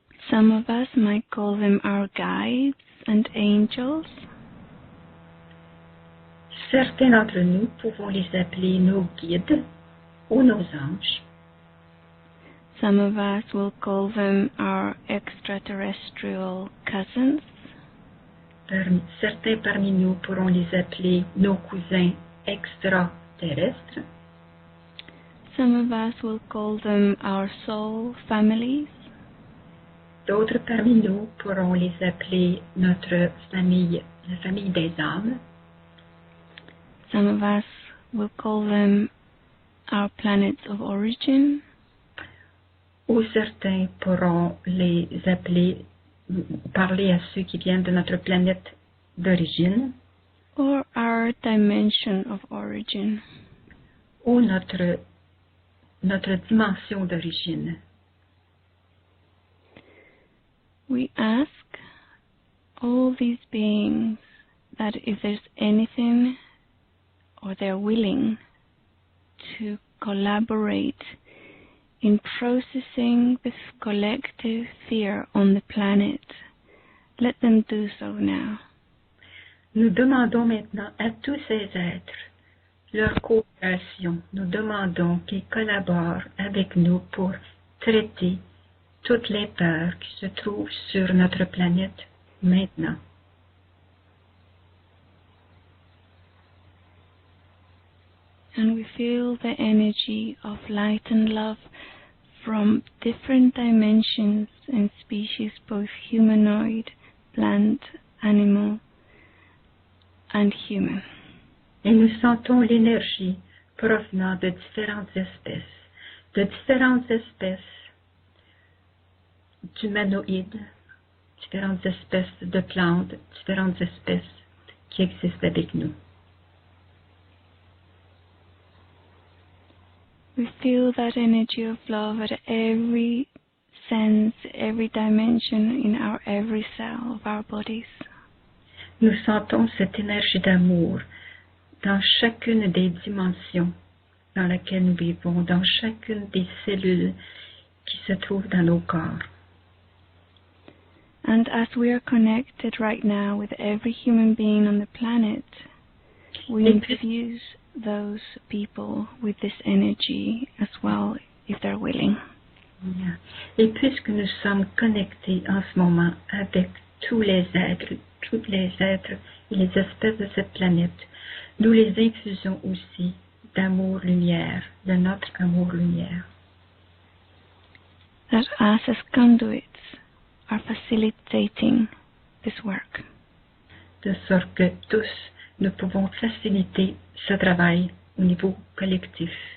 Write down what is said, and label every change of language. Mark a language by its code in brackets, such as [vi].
[en] Some of us might call them our guides and angels. [fr] Certains d'entre nous pouvons les appeler nos guides ou nos anges. [en] Some of us will call them our extraterrestrial cousins. [fr] Certains parmi nous pourront les appeler nos cousins extraterrestres. [en] Some of us will call them our soul families. [fr] D'autres parmi nous pourront les appeler notre famille, la famille des âmes. [en] Some of us will call them our planets of origin. [fr] Ou certains pourront les appeler, parler à ceux qui viennent de notre planète d'origine. [en] Or our dimension of origin. [fr] ou notre dimension d'origine. [en] We ask all these beings that if there's anything or they're willing to collaborate in processing this collective fear on the planet, let them do so now. [fr] Nous demandons maintenant à tous ces êtres leur coopération. Nous demandons qu'ils collaborent avec nous pour traiter toutes les peurs qui se trouvent sur notre planète maintenant. [en] And we feel the energy of light and love from different dimensions and species, both humanoid, plant, animal, and human. [fr] Et nous sentons l'énergie provenant de différentes espèces d'humanoïdes, différentes espèces de plantes, différentes espèces qui existent avec nous. [en] We feel that energy of love at every sense, every dimension in our every cell of our bodies. [fr] Nous sentons cette énergie d'amour dans chacune des dimensions dans lesquelles nous vivons, dans chacune des cellules qui se trouvent dans nos corps. [en] And as we are connected right now with every human being on the planet, we infuse those people with this energy as well, if they're willing. [fr] Et puisque nous sommes connectés en ce moment avec tous les êtres et les espèces de cette planète, nous les infusons aussi d'amour-lumière, de notre amour-lumière. [en] That us as conduits are facilitating this work. [fr] De sorte que tous, nous pouvons faciliter ce travail au niveau collectif.